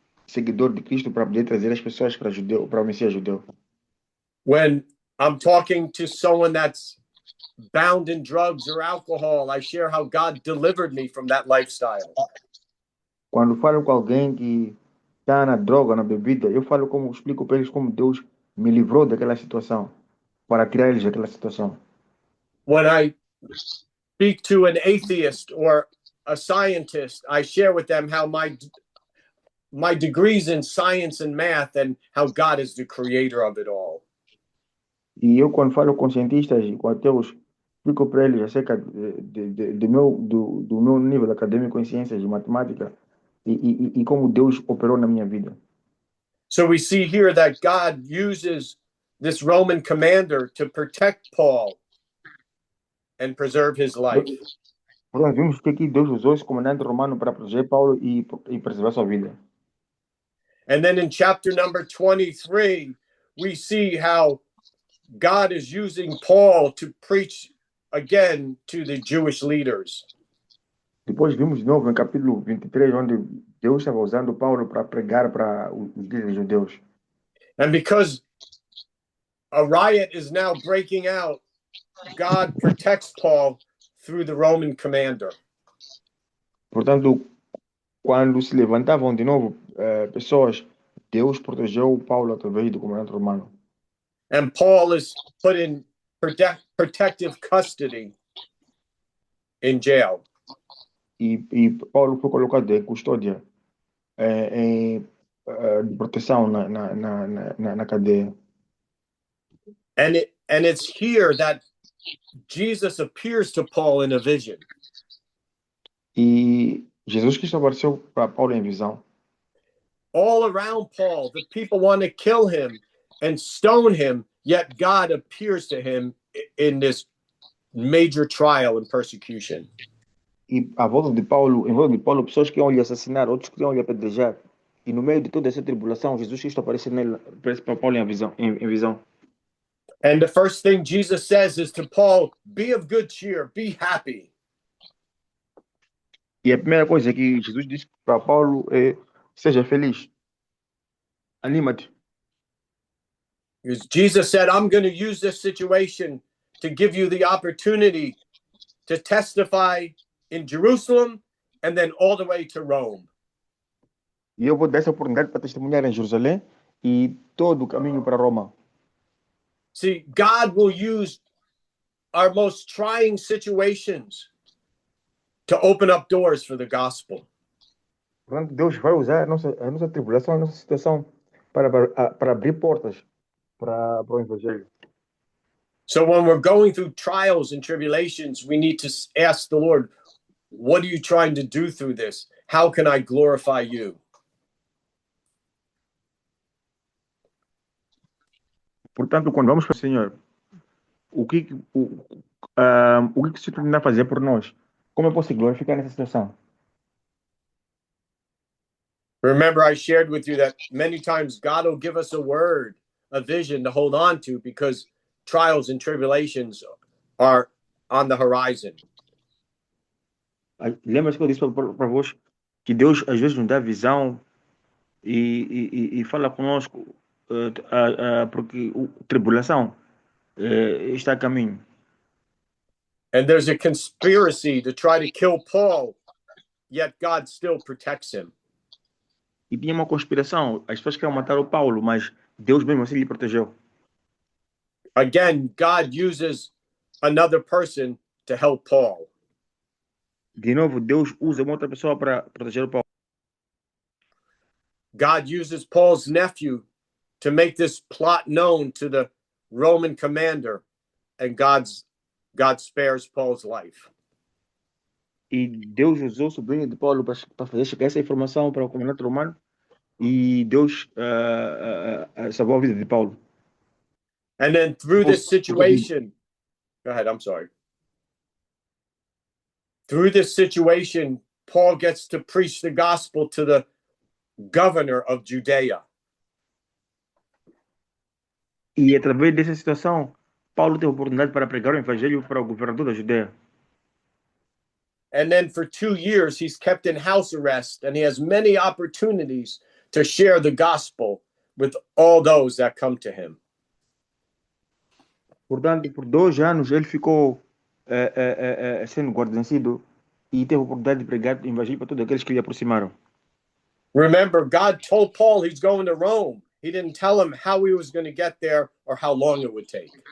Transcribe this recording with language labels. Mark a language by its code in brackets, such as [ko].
[pt] seguidor de Cristo para poder trazer as pessoas para o Messias judeu. [en] When I'm talking to someone that's bound in drugs or alcohol, I share how God delivered me from that lifestyle. [pt] Quando falo com alguém que está na droga, na bebida, eu explico para eles como Deus me livrou daquela situação, para tirar eles daquela situação. [en] When I speak to an atheist or a scientist, I share with them how my degrees in science and math and how God is the creator of it all. [pt] E eu, quando falo com cientistas e com ateus, explico para eles acerca do meu nível acadêmico em ciências e matemática e como Deus operou na minha vida. [en] So we see here that God uses this Roman commander to protect Paul and preserve his life. [pt] Portanto, vimos que aqui Deus usou esse comandante romano para proteger Paulo e preservar sua vida. [en] And then in chapter number 23, we see how God is using Paul to preach again to the Jewish leaders. [pt] Depois vimos de novo em capítulo 23, onde Deus estava usando Paulo para pregar para os líderes judeus. [en] And because a riot is now breaking out, God protects Paul through the Roman commander. [pt] Portanto, quando se levantavam de novo pessoas, Deus protegeu Paulo através do comandante romano. [en] And Paul is put in protective custody in jail. [pt] E Paulo foi colocado em custódia, de proteção na cadeia. [en] And it's here that Jesus appears to Paul in a vision. [pt] E Jesus Cristo apareceu para Paulo em visão. [en] All around Paul, the people want to kill him and stone him, yet God appears to him in this major trial and persecution. [pt] E em volta de Paulo, pessoas que iam lhe assassinar, outros que iam lhe apedrejar. E no meio de toda essa tribulação, Jesus Cristo aparece para Paulo em visão. [en] And the first thing Jesus says is to Paul, be of good cheer, be happy. [pt] E a primeira coisa que Jesus disse para Paulo é: seja feliz, anima-te. [en] Because Jesus said, I'm going to use this situation to give you the opportunity to testify in Jerusalem and then all the way to Rome. [pt] E eu vou dar essa oportunidade para testemunhar em Jerusalém e todo o caminho para Roma. [en] See, God will use our most trying situations to open up doors for the gospel. [pt] Portanto, Deus vai usar a nossa tribulação, a nossa situação para abrir portas para o Evangelho. [en] So when we're going through trials and tribulations, we need to ask the Lord, what are you trying to do through this? How can I glorify you? [pt] Portanto, quando vamos para o Senhor, o que o que o Senhor está a fazer por nós? Como eu posso glorificar nessa situação? [en] Remember, I shared with you that many times God will give us a word, a vision to hold on to because trials and tribulations are on the horizon. [pt] Lembra-se que eu disse para vós que Deus às vezes nos dá visão e fala conosco porque a tribulação está a caminho. [en] And there's a conspiracy to try to kill Paul, yet God still protects him. [pt] E tinha uma conspiração, as pessoas queriam matar o Paulo, mas Deus mesmo assim lhe protegeu. [en] Again, God uses another person to help Paul. [pt] De novo, Deus usa uma outra pessoa para proteger o Paulo. [en] God uses Paul's nephew to make this plot known to the Roman commander, and God spares Paul's life. [pt] E Deus usou o sobrinho de Paulo para fazer chegar essa informação para o comandante romano e Deus salvou a vida de Paulo. [en] And then through this situation, go ahead, I'm sorry. Through this situation, Paul gets to preach the gospel to the governor of Judea. [pt] E através dessa situação, Paulo teve a oportunidade para pregar o evangelho para o governador da Judeia. [en] And then for 2 years, he's kept in house arrest and he has many opportunities to share the gospel with all those that come to him. [pt] Portanto, por 2 anos ele ficou sendo guarnecido e teve a oportunidade de pregar o evangelho para todos aqueles que lhe aproximaram. [en] Remember, God told Paul he's going to Rome. He didn't tell him how he was going to get there or how long it would take.